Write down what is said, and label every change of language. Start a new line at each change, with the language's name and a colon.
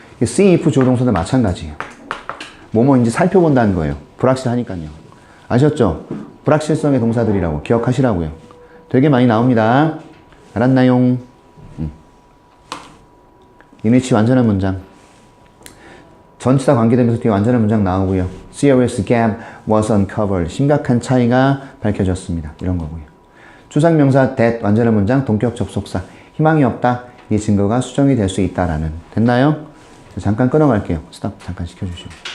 English: see if
Korean: 주어 동사도 마찬가지예요. 뭐뭐인지 살펴본다는 거예요. 불확실하니까요. 아셨죠? 불확실성의 동사들이라고 기억하시라고요. 되게 많이 나옵니다. 알았나요? 이니치 완전한 문장. 전치사 관계되면서 뒤에 완전한 문장 나오고요.
English: serious gap was uncovered.
Korean: 심각한 차이가 밝혀졌습니다. 이런 거고요. 추상명사 that 완전한 문장 동격 접속사. 희망이 없다. 이 증거가 수정이 될 수 있다라는. 됐나요? 잠깐 끊어갈게요. 스탑 잠깐 시켜주시고.